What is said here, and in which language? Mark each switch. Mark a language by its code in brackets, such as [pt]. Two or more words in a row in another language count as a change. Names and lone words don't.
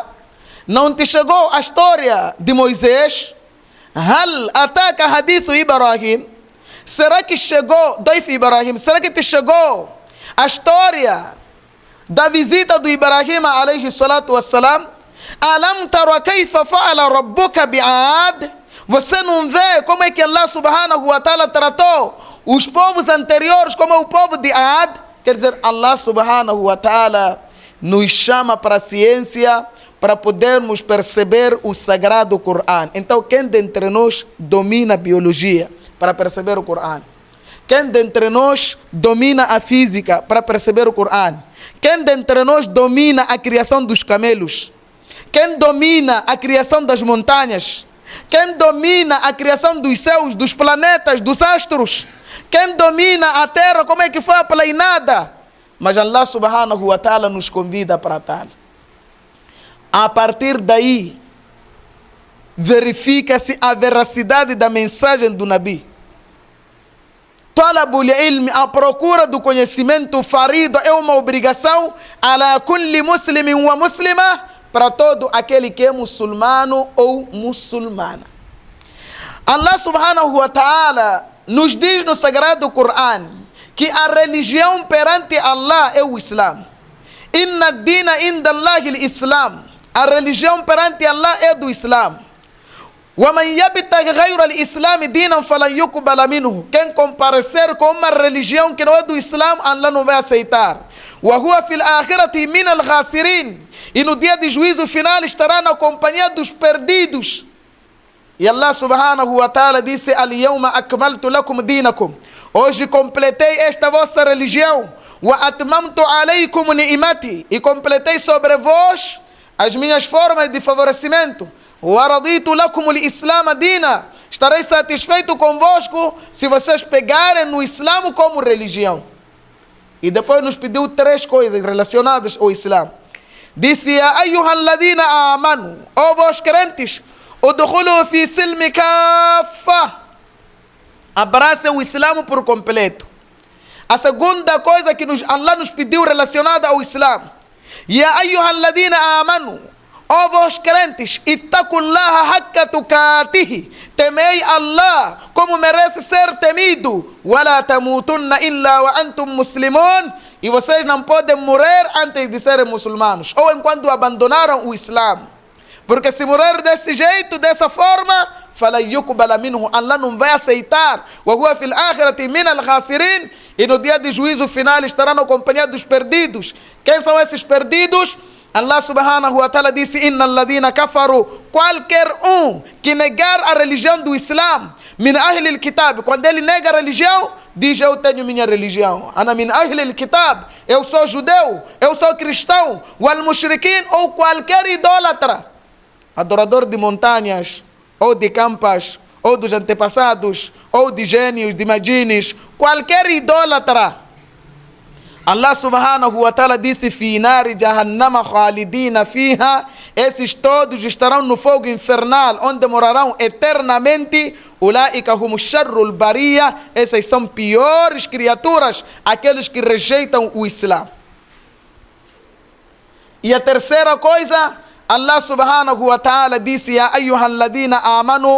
[pt] Não te chegou a história de Moisés? [ar] هل أتاك حديث إبراهيم? [pt] Será que chegou, Doif Ibrahim, será que te chegou a história da visita do Ibrahim [ar] عليه الصلاة والسلام? ألم تر كيف فعل ربك بعاد? [pt] Você não vê como é que Allah [ar] سبحانه وتعالى [pt] tratou os povos anteriores como o povo de Ad? Quer dizer, Allah [ar] سبحانه وتعالى [pt] nos chama para a ciência para podermos perceber o Sagrado Coran. Então, quem dentre nós domina a biologia para perceber o Coran? Quem dentre nós domina a física para perceber o Coran? Quem dentre nós domina a criação dos camelos? Quem domina a criação das montanhas? Quem domina a criação dos céus, dos planetas, dos astros? Quem domina a terra, como é que foi aplainada? Mas Allah [ar] سبحانه وتعالى [pt] nos convida para tal. A partir daí, verifica-se a veracidade da mensagem do Nabi. [ar] طلب العلم, [pt] a procura do conhecimento farido, é uma obrigação [ar] على كل مسلم ومسلمة, [pt] para todo aquele que é muçulmano ou muçulmana. Allah [ar] سبحانه وتعالى [pt] nos diz no Sagrado Corão que a religião perante Allah é o Islã. [ar] إن الدين عند الله الإسلام. [pt] A religião perante Allah é do Islã. [ar] وَمَنْ يَبْتَغِ غَيْرَ الْإِسْلَامِ دِينًا فَلَنْ يُقْبَلَ مِنْهُ. [pt] Quem comparecer com uma religião que não é do Islã, Allah não vai aceitar. [ar] وَهُوَ فِي الْآخِرَةِ مِنَ الْخَاسِرِينَ. [pt] E no dia de juízo final estará na companhia dos perdidos. [ar] E Allah سبحانه وتعالى disse: اليوم أكملت لكم دينكم. [pt] Hoje completei esta vossa religião. [ar] وأتممت عليكم نعمتي. [pt] E completei sobre vós as minhas formas de favorecimento. [ar] ورضيت لكم الإسلام دينا. [pt] Estarei satisfeito convosco se vocês pegarem no Islã como religião. E depois nos pediu 3 coisas relacionadas ao Islã. Disse: [ar] يا أيها الذين آمنوا. [pt] Ó vós crentes, [ar] ادخلوا في السلم كافة. [pt] Abracem o Islã por completo. A segunda coisa que Allah nos pediu relacionada ao Islã: [ar] يا أيها الذين آمنوا. [pt] Ó vós crentes, [ar] اتقوا الله حق تقاته. [pt] Temei Allah como merece ser temido. [ar] ولا تموتن إلا وأنتم مسلمون. [pt] E vocês não podem morrer antes de serem muçulmanos, ou enquanto abandonaram o Islã. Porque se morrer desse jeito, dessa forma, [ar] فلن يقبل منه, [pt] Allah não vai aceitar. [ar] وهو في الآخرة من الخاسرين. [pt] E no dia de juízo final estará na companhia dos perdidos. Quem são esses perdidos? [ar] Allah سبحانه وتعالى disse: إن الذين كفروا. [pt] Qualquer que negar a religião do Islã, [ar] من أهل الكتاب, [pt] quando ele nega a religião, diz: eu tenho minha religião. [ar] أنا من أهل الكتاب, [pt] eu sou judeu, eu sou cristão. [ar] والمشركين, [pt] ou qualquer idólatra, adorador de montanhas, ou de campas, ou dos antepassados, ou de gênios, de magines, qualquer idólatra. [ar] Allah سبحانه وتعالى disse: في نار جهنم خالدين فيها. [pt] Esses todos estarão no fogo infernal, onde morarão eternamente. [ar] أولئك هم شر البرية. [pt] Essas são piores criaturas, aqueles que rejeitam o Islã. E a terceira coisa, [ar] Allah سبحانه وتعالى disse: يا أيها الذين آمنوا.